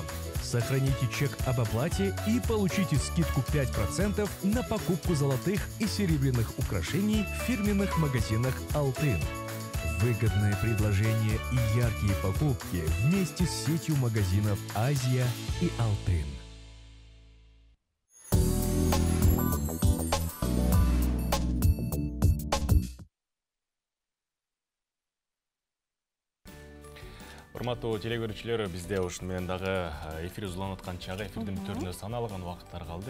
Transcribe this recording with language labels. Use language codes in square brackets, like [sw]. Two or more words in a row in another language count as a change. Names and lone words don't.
[ru] Сохраните чек об оплате и получите скидку 5% на покупку золотых и серебряных украшений в фирменных магазинах «Алтын». Выгодное предложение и яркие покупки вместе с сетью магазинов «Азия» и «Алтын». [ky] Урматтуу телегөрүүчүлөр, бизде ушуну менен дагы эфир узуланып аткан чагы эфирдин бүтүрүнө саналган убакыттар калды.